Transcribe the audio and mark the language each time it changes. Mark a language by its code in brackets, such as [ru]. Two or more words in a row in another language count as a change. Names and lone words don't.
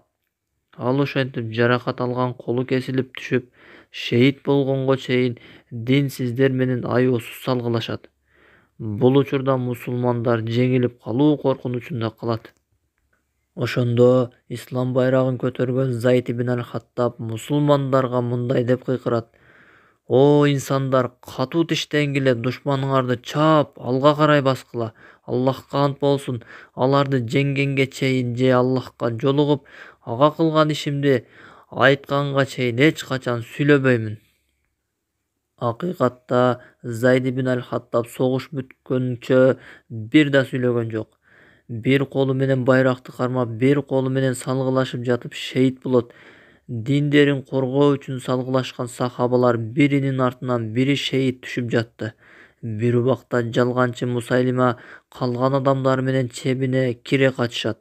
[ky] Ал ошентип жаракат алган колу кесилип түшүп, шейит болгонго чейин динсиздер менен айоосуз салгылашат. Бул учурда мусулмандар жеңилип калуу коркунучунда калат. Ошондо ислам байрагын көтөргөн Zayd ibn al-Hattab мусулмандарга мындай деп кыйкырат, «О инсандар, катуу тиштенгиле, душманыңарды чаап, алга карай баскыла. Аллахка ант болсун, аларды жеңгенге чейин же Аллахка жолугуп, ага кылган ишимди айтканга чейин эч качан сүйлөбөймүн». Акыйкатта Zayd ibn al-Hattab согуш бүткөнчө бир да сүйлөгөн жок. Бир колу менен байракты кармап, бир колу менен салгылашып жатып шейит болот. Диндерин коргоо үчүн салгылашкан сахабалар биринин артынан бири шейит түшүп жатты. Бир убакта жалганчы Мусайлима калган адамдар менен чебине кире качышат.